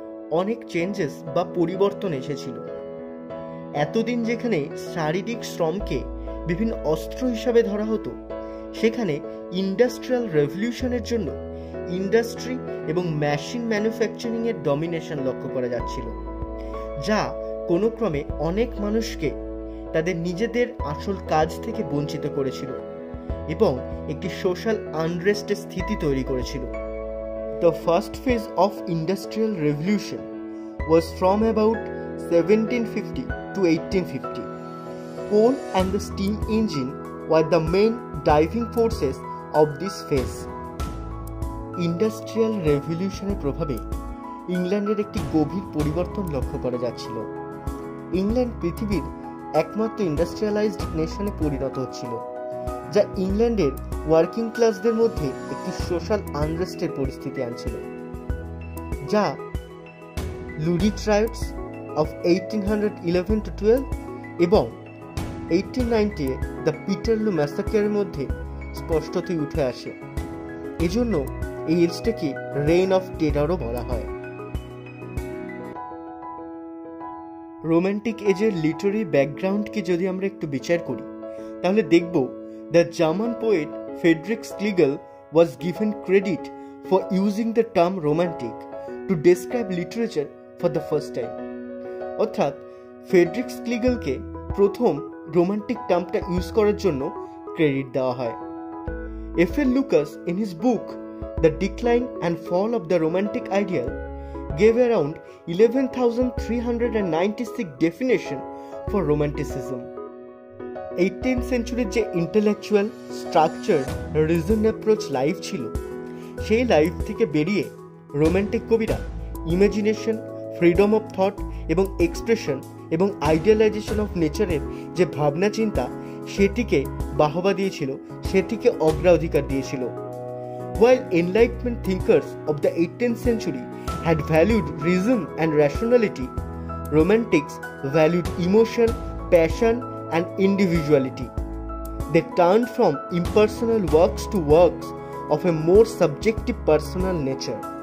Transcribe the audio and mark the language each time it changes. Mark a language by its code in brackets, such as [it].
[bn] অনেক চেঞ্জেস বা পরিবর্তন এসেছিল। এতদিন যেখানে শারীরিক শ্রমকে বিভিন্ন অস্ত্র হিসাবে ধরা হতো, সেখানে ইন্ডাস্ট্রিয়াল রেভলিউশনের জন্য ইন্ডাস্ট্রি এবং মেশিন ম্যানুফ্যাকচারিং এর ডমিনেশন লক্ষ্য করা যাচ্ছিল, যা কোনো ক্রমে অনেক মানুষকে তাদের নিজেদের আসল কাজ থেকে বঞ্চিত করেছিল এবং একটি সোশ্যাল আনরেস্টের স্থিতি তৈরি করেছিল। [en] The first phase of industrial revolution was from about 1750 to 1850. Coal and the steam engine were the main driving forces of this phase. [bn] Industrial রেভলিউশনের প্রভাবে ইংল্যান্ডের একটি গভীর পরিবর্তন লক্ষ্য করা যাচ্ছিল। ইংল্যান্ড পৃথিবীর একমাত্র ইন্ডাস্ট্রিয়ালাইজড নেশনে পরিণত হচ্ছিল, যা ইংল্যান্ডের ওয়ার্কিং ক্লাসদের মধ্যে একটি সোশ্যাল আনরেস্টের পরিস্থিতি আনছিল, যা লুডি ট্রায়াডস অফ 1811-12 এবং 1890 দ্য পিটারলু ম্যাসাকারের মধ্যে স্পষ্টতই উঠে আসে। এজন্য এই এজটাকে রেইন অফ টেরারও বলা হয়। রোম্যান্টিক এজের লিটারি ব্যাকগ্রাউন্ডকে যদি আমরা একটু বিচার করি, তাহলে দেখব [en] the German poet Friedrich Schlegel was given credit for using the term romantic to describe literature for the first time. [bn] অর্থাৎ ফ্রেডরিক স্ক্লিগেলকে প্রথম রোমান্টিক টার্মটা ইউজ করার জন্য ক্রেডিট দেওয়া হয়। [en] FL Lucas in his book The Decline and Fall of the Romantic Ideal gave around 11,396 definition for romanticism. [bn] 18th সেঞ্চুরির যে intellectual structure reason approach life ছিল, সেই life থেকে বেরিয়ে রোম্যান্টিক কবিরা ইমাজিনেশন, ফ্রিডম অফ থট এবং expression এবং আইডিয়ালাইজেশন of নেচারের যে ভাবনা চিন্তা, সেটিকে বাহবা দিয়েছিল, সেটিকে অগ্রাধিকার দিয়েছিল। [en] While Enlightenment thinkers of the 18th century had valued reason and rationality, Romantics valued emotion, passion, and individuality. They turned from impersonal works to works of a more subjective personal nature.